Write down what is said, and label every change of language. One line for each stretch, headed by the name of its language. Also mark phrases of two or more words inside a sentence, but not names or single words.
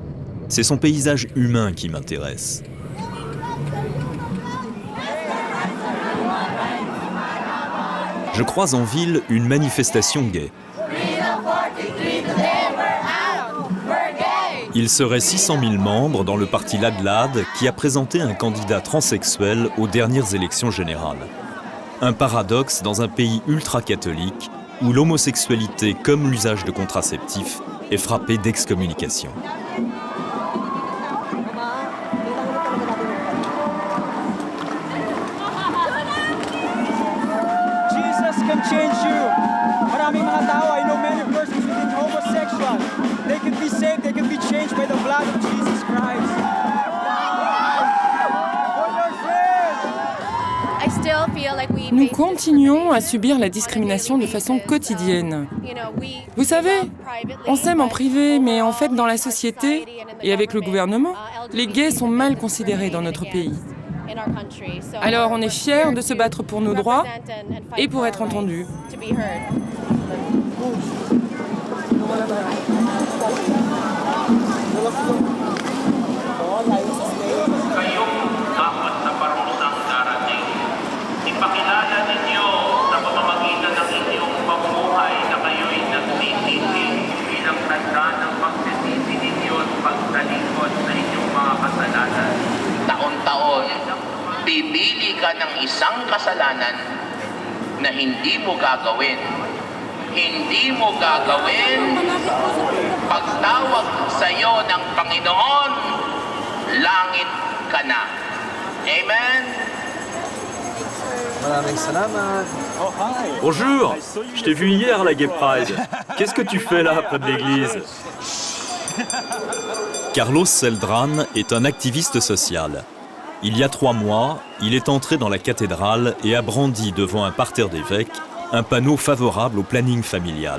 French: C'est son paysage humain qui m'intéresse. Je croise en ville une manifestation gay. Il serait 600 000 membres dans le parti Ladlad qui a présenté un candidat transsexuel aux dernières élections générales. Un paradoxe dans un pays ultra-catholique où l'homosexualité comme l'usage de contraceptifs est frappé d'excommunication.
English: Jesus can change you.
Filipino: Maraming mga tao,
English: I know many persons who think homosexual. They can be saved, they can be changed by the blood of Jesus Christ.
French: Nous continuons à subir la discrimination de façon quotidienne. Vous savez, on s'aime en privé, mais en fait, dans la société et avec le gouvernement, les gays sont mal considérés dans notre pays. Alors, on est fiers de se battre pour nos droits et pour être entendus.
Filipino: Ipakilala ninyo sa pamamagitan ng inyong pamumuhay na kayo'y nagtititig bilang tanda ng pagsisisi ninyo at pagtalikod sa inyong mga kasalanan. Taon-taon, pipili ka ng isang kasalanan na hindi mo gagawin. Hindi mo gagawin. Pagtawag sa iyo ng Panginoon, langit ka na. Amen?
French: Bonjour, je t'ai vu hier à la Gay Pride. Qu'est-ce que tu fais là, près de l'église? Carlos Celdran est un activiste social. Il y a 3 mois, il est entré dans la cathédrale et a brandi devant un parterre d'évêques un panneau favorable au planning familial.